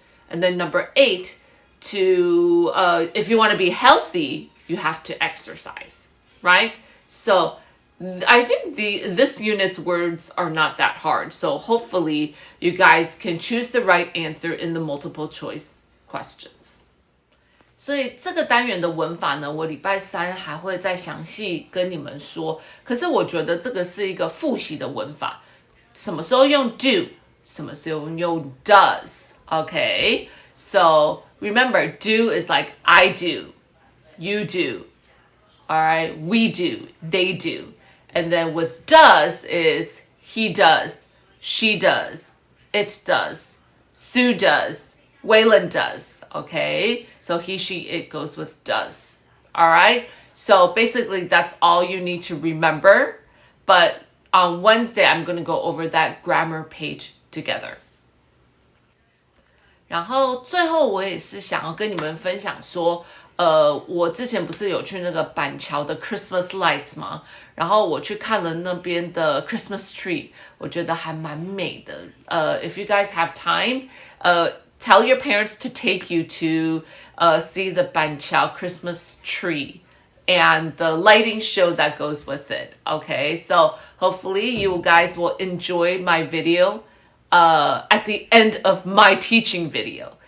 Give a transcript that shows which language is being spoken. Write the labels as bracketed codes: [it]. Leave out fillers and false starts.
[en] And then number 8, if you want to be healthy, you have to exercise, right? So I think this unit's words are not that hard. So hopefully you guys can choose the right answer in the multiple choice questions. [zh] 所以这个单元的文法呢，我礼拜3还会再详细跟你们说。可是我觉得这个是一个复习的文法。什么时候用 do， 什么时候用 does. [en] Okay? So remember, do is like I do, you do. All right? We do, they do. And then with does is he does, she does, it does, Sue does, Waylon does. Okay, so he, she, it goes with does. All right, so basically that's all you need to remember. But on Wednesday, I'm going to go over that grammar page together. [zh] 然后最后我也是想要跟你们分享说，我之前不是有去那个板桥的 Christmas lights 吗？然后我去看了那边的 Christmas tree， 我觉得还蛮美的。 [en] If you guys have time, tell your parents to take you to see the 板桥 Christmas tree and the lighting show that goes with it. Okay, so hopefully you guys will enjoy my video at the end of my teaching video.